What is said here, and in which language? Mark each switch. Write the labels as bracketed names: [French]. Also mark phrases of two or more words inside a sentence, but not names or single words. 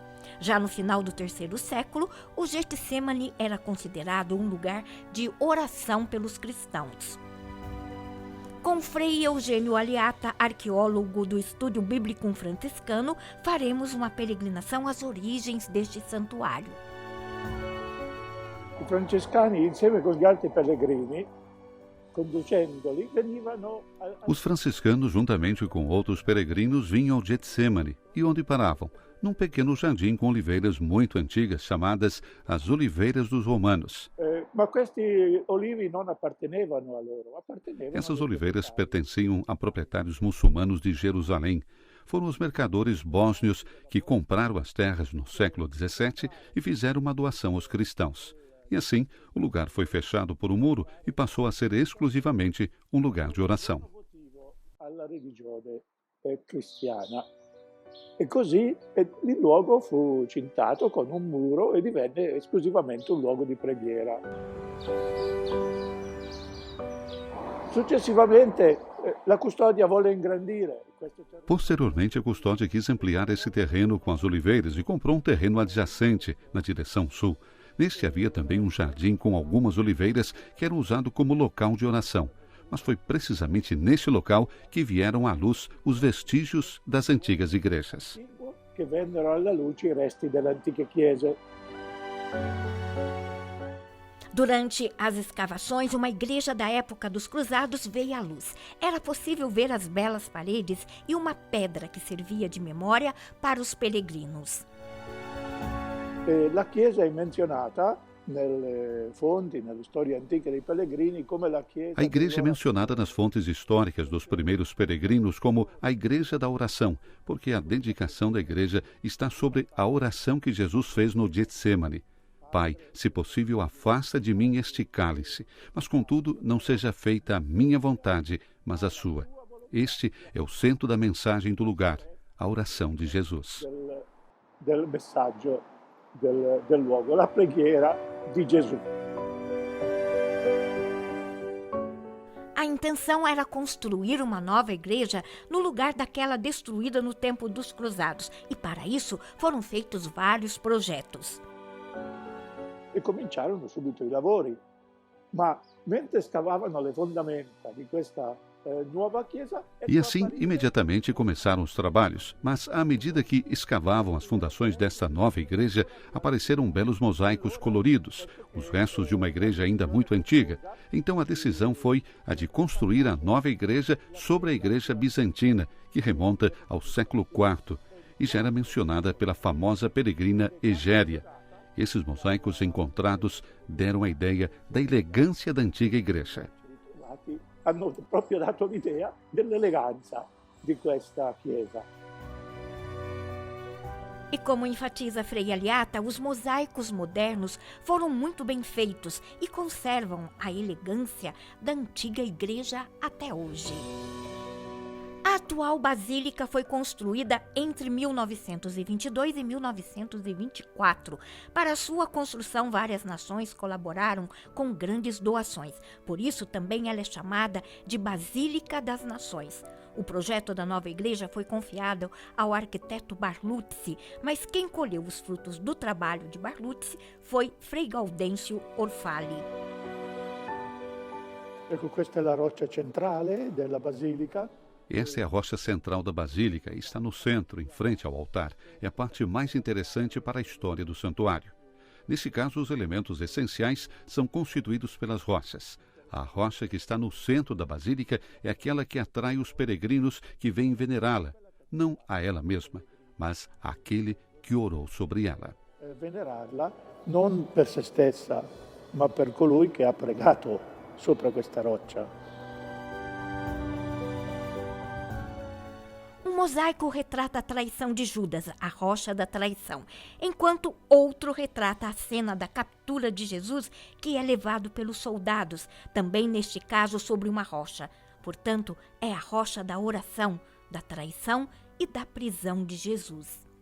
[Portuguese] Já no final do 3º século, o Getsemane era considerado um lugar de oração pelos cristãos. Com Frei Eugênio Aliata, arqueólogo do Estúdio Bíblico Franciscano, faremos uma peregrinação às origens deste santuário. [Italian] I francescani, insieme con gli altri pellegrini, conducendoli, venivano... [Portuguese] Os franciscanos, juntamente com outros peregrinos, vinham ao Getsemane. E onde paravam? Num pequeno jardim com oliveiras muito antigas, chamadas as Oliveiras dos Romanos. [Italian] Ma questi olivi non appartenevano a loro, appartenevano... [Portuguese] Essas oliveiras pertenciam a proprietários muçulmanos de Jerusalém. Foram os mercadores bósnios que compraram as terras no século XVII e fizeram uma doação aos cristãos. E assim, o lugar foi fechado por um muro e passou a ser exclusivamente um lugar de oração. [Italian] Alla religione cristiana. E così il luogo fu cintato con un muro e divenne esclusivamente un luogo di preghiera. Successivamente la custodia volle ingrandire. [Portuguese] Posteriormente, a custódia quis ampliar esse terreno com as oliveiras e comprou um terreno adjacente na direção sul. Neste havia também um jardim com algumas oliveiras que eram usado como local de oração. Mas foi precisamente neste local que vieram à luz os vestígios das antigas igrejas. [Italian] Che vennero alla luce i resti delle antiche chiese. [Portuguese] Durante as escavações, uma igreja da época dos cruzados veio à luz. Era possível ver as belas paredes e uma pedra que servia de memória para os peregrinos. [Italian] La chiesa è menzionata nelle fonti, nelle storie antiche dei pellegrini, come la chiesa. [Portuguese] A igreja é mencionada nas fontes históricas dos primeiros peregrinos como a igreja da oração, porque a dedicação da igreja está sobre a oração que Jesus fez no Getsemane. Pai, se possível, afasta de mim este cálice, mas contudo não seja feita a minha vontade, mas a sua. Este é o centro da mensagem do lugar, a oração de Jesus. [Italian] Del messaggio del luogo, la preghiera di Gesù. [Portuguese] A intenção era construir uma nova igreja no lugar daquela destruída no tempo dos cruzados, e para isso foram feitos vários projetos. [Italian] E cominciarono subito i lavori, ma mentre scavavano le fondamenta di questa nuova chiesa. [Portuguese] E assim, imediatamente começaram os trabalhos, mas à medida que escavavam as fundações desta nova igreja, apareceram belos mosaicos coloridos, os restos de uma igreja ainda muito antiga. Então a decisão foi a de construir a nova igreja sobre a igreja bizantina, que remonta ao século IV, e já era mencionada pela famosa peregrina Egéria. Esses mosaicos encontrados deram a ideia da elegância da antiga igreja. [Italian] Hanno proprio dato l'idea dell'eleganza di questa chiesa. [Portuguese] E como enfatiza Frei Aliata, os mosaicos modernos foram muito bem feitos e conservam a elegância da antiga igreja até hoje. A atual basílica foi construída entre 1922 e 1924. Para sua construção, várias nações colaboraram com grandes doações. Por isso, também ela é chamada de Basílica das Nações. O projeto da nova igreja foi confiado ao arquiteto Barluzzi, mas quem colheu os frutos do trabalho de Barluzzi foi Frei Gaudêncio Orfali. [Italian] Ecco, questa è la roccia centrale della basilica. [Portuguese] Esta é a rocha central da basílica e está no centro, em frente ao altar. É a parte mais interessante para a história do santuário. Nesse caso, os elementos essenciais são constituídos pelas rochas. A rocha que está no centro da basílica é aquela que atrai os peregrinos que vêm venerá-la, não a ela mesma, mas àquele que orou sobre ela. [Italian] Venerarla non per se stessa, ma per colui che ha pregato sopra questa roccia. [Portuguese] Um mosaico retrata a traição de Judas, a rocha da traição, enquanto outro retrata a cena da captura de Jesus, que é levado pelos soldados, também neste caso sobre uma rocha. Portanto, é a rocha da oração, da traição e da prisão de Jesus.